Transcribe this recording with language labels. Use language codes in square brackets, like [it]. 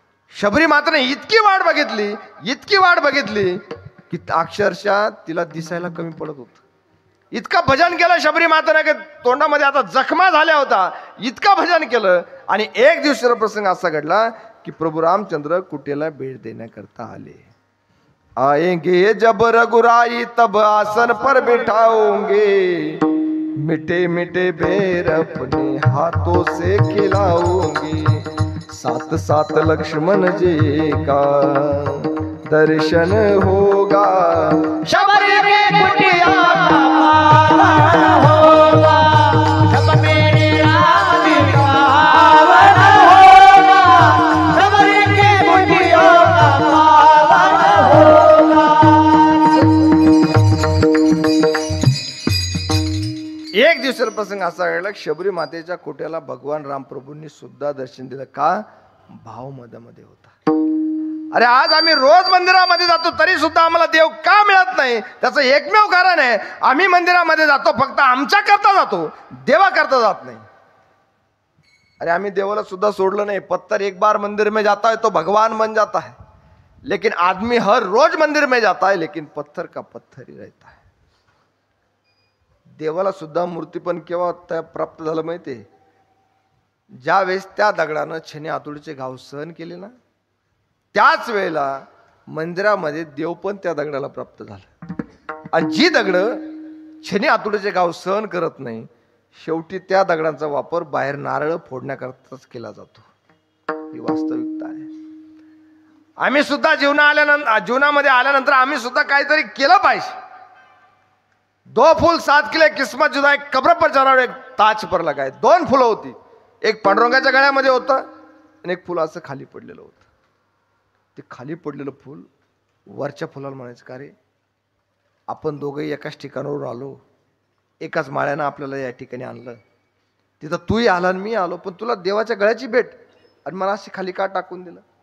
[mr] शबरी माताने इतकी वाट बघितली, इतकी वाट बघितली की अक्षरशः तिला दिसायला कमी पडत होत. इतकं भजन केलं शबरी माताने की तोंडामध्ये आता जखमा झाल्या होता, इतकं भजन केलं. आणि एक दिवसाचा प्रसंग असा घडला की प्रभू रामचंद्र कुटेला भेट देण्याकरता आले. [hi] आएंगे जब रघुराई तब आसन पर बिठाओगे, मिटे मिटे बेर अपने हाथों से खिलाओगे, साथ साथ लक्ष्मण जी का दर्शन होगा, शबरी के कुटिया का पावन होगा, सब मेरे राम का पावन होगा, शबरी के कुटिया का पावन होगा. [mr] एक दिवसाचा प्रसंग असा घडला शबरी मातेच्या कोट्याला भगवान रामप्रभूंनी सुद्धा दर्शन दिलं. का? भाव मधामध्ये होता. अरे आज आम्ही रोज मंदिरामध्ये जातो तरी सुद्धा आम्हाला देव का मिळत नाही? त्याचं एकमेव कारण आहे आम्ही मंदिरामध्ये जातो फक्त आमच्या करता जातो, देवा करता जात नाही. अरे आम्ही देवाला सुद्धा सोडलं नाही. [hi] पत्थर एक बार मंदिर में जाता है तो भगवान बन जाता है, लेकिन आदमी हर रोज मंदिर में जाता है लेकिन पत्थर का पत्थर ही रहता है. [mr] देवाला सुद्धा मूर्तीपण केव्हा प्राप्त झालं माहितीये? ज्या वेळेस त्या दगडानं छेने हातोडीचे घाव सहन केले ना त्याच वेळेला मंदिरामध्ये देव पण त्या दगडाला प्राप्त झाला. आणि जी दगड छेने हातोडीचे घाव सहन करत नाही शेवटी त्या दगडांचा वापर बाहेर नारळ फोडण्याकरताच केला जातो. ही वास्तविकता आहे. आम्ही सुद्धा जीवनामध्ये आल्यानंतर आम्ही सुद्धा काहीतरी केलं पाहिजे. [hi] दो फूल साथ के लिए किस्मत जुदा, एक कब्र पर चढ़ाओ एक ताज पर लगाए. [mr] 2 फुलं होती, एक पांडुरंगाच्या गळ्यामध्ये होतं आणि एक फुल असं खाली पडलेलं होतं. ते खाली पडलेलं फुल वरच्या फुलाला म्हणायचं, का रे आपण दोघंही एकाच ठिकाणावरून आलो, एकाच माळ्यानं आपल्याला या ठिकाणी आणलं, तिथं तूही आला आणि मी आलो, पण तुला देवाच्या गळ्याची भेट आणि मला अशी खाली का टाकून दिलं.